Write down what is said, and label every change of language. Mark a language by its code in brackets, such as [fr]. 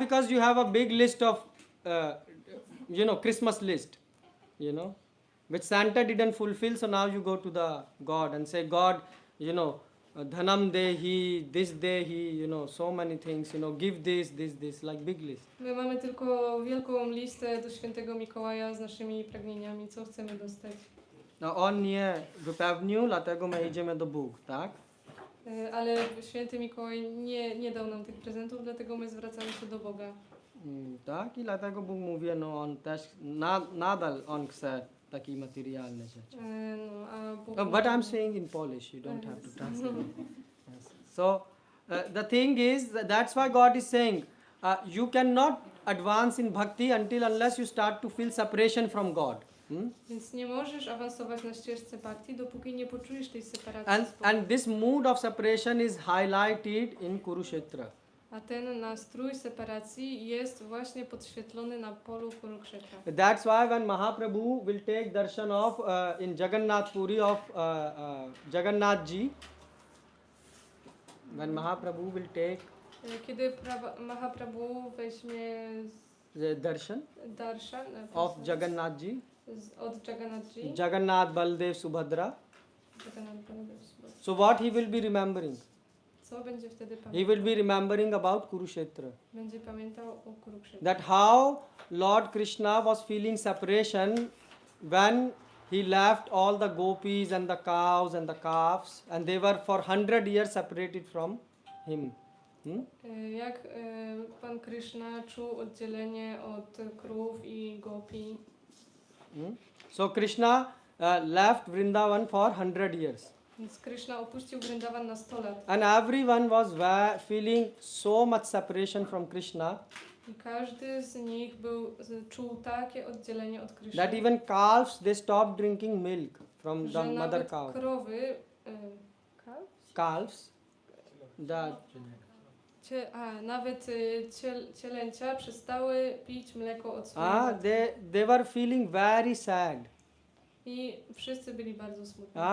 [en] Because you have a big list of, Christmas list, which Santa didn't fulfill. So now you go to the God and say, God, [sa] Dhanam Dehi, [en] this Dehi, so many things, give this, like big list. [pl] My mamy tylko wielką listę do świętego Mikołaja z naszymi pragnieniami, co chcemy dostać. No on nie wypełnił, dlatego my idziemy do Bóg, tak? Ale święty Mikołaj nie dał nam tych prezentów, dlatego my zwracamy się do Boga. Tak, i dlatego Bóg mówi, on też nadal on chce takie materialne rzeczy. No, a Bóg [en] But I'm saying in Polish, you don't have to translate. Yes. So the thing is, that's why God is saying, you cannot advance in bhakti unless you start to feel separation from God. [pl] Więc nie możesz awansować na ścieżce bhakti, dopóki nie poczujesz tej separacji z Bogiem. [en] And this mood of separation is highlighted in Kurukshetra. [pl] A ten nastrój separacji jest właśnie podświetlony na polu Kurukshetra. [en] That's why when Mahaprabhu will take darshan of in Jagannath Puri of Jagannath Ji, when Mahaprabhu will take [pl] Kiedy Mahaprabhu weźmie [en] the darshan [pl] darshan [en] of Jagannath Ji, [pl] od Jagannathji, [en] Jagannath, Baldev, Subhadra, [pl] Jagannath, [en] so what he will be remembering? [pl] co będzie wtedy [en] He [pl] pamiętał? [en] will be remembering about Kurukshetra. [pl] Będzie pamiętał o Kurukshetrze. [en] That how Lord Krishna was feeling separation when he left all the gopis and the cows and the calves, and they were for 100 years separated from him. [pl] Jak Pan Krishna czuł oddzielenie od krów i gopi. [en] So Krishna left Vrindavan for 100 years. [pl] Więc Krishna opuścił Vrindavan na 100 lat. [en] And everyone was feeling so much separation from Krishna [pl] I każdy z nich czuł takie oddzielenie od Krishna. [en] that even calves, they stopped drinking milk from the [pl] Że [en] mother [pl] nawet [en] cow. [pl] krowy, [en] Calves, the [pl] nawet cielęcia przestały pić mleko od swojej matki. [en] they were feeling very sad. [pl] I wszyscy byli bardzo smutni.